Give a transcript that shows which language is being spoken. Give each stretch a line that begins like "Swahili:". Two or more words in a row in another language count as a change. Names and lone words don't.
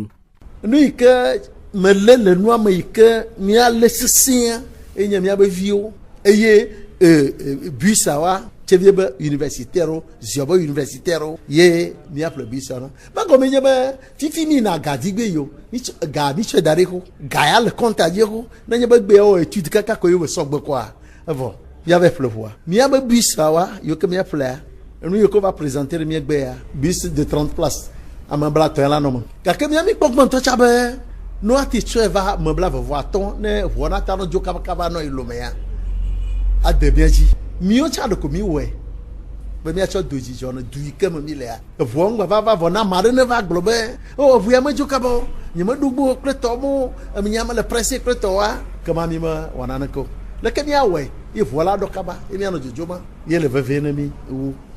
Ewe: Nu yi ke mele le nua me yi ke míale sesẽa enye míabe viwo eye busawa tsevie be universitaire ziɔ be universitaire ye míaƒle busa na bagɔme nye be fifi mi na gadigbe yo ga mi tsɔe da ɖe xo ga ya le kɔnta dzi xo nenye be gbeawo étude kaka ko yewo sɔgbe kɔa evɔ míave ƒle ʋua míabe busawa yiwo ke míaƒlea enu yiwo ke va présenter ɖe mía gbea
French: bus de 30 places
Ewe: ame blatɔ la nɔ me gake míami kpɔ gbɔntɔ tsa be no ati tsɔe va ame blavevɔatɔ ne ʋua na ta no dzo kabakaba nɔ yi lomea ade mía dzi mío tsa ɖeko mi wɔe be míatsɔ do dzidzɔ ne du yi ke me mi lea eʋua ŋgba va vɔ na ame aɖe ne va gblɔ be o ʋu ya medzo kaba o nye meɖugbo kple tɔwo nya me le presse kple tɔwoa kema mi me wɔna neke o leke míawɔe ye ʋua la ɖɔ kaba ye míanɔ dzodzoma ye le vevie ne mi wu.